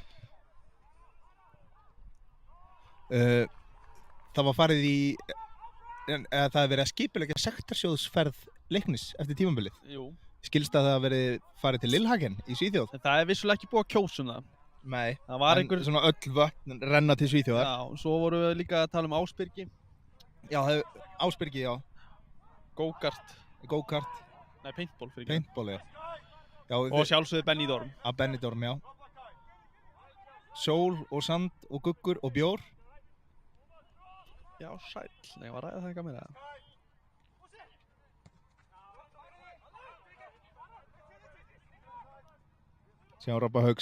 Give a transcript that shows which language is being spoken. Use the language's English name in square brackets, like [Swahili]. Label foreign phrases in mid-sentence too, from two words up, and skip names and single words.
[Icelandic] Það var farið í, það er verið að skipuleggja sektarsjóðsferð Leiknis eftir tímabilið. Jú. Skilst að það hafi verið farið til Lillhagen í Svíþjóð. En það er vissulega ekki búið að kjósa um það. Nei, Það var en einhver... svona öll vötn renna til Svíþjóðar. Já, svo vorum við líka að tala um Ásbyrgi. Já, Ásbyrgi, já. Go-kart. Go-kart, Nei, paintball fyrir ekki. paintball, já. Já, Og sjálfsögðu Benidorm. að Benidorm, já. Sól og sand og guggur og bjór. Já, sæll. Nei, ég var að ræða það eitthvað meira. Sjáum Robba Haugs.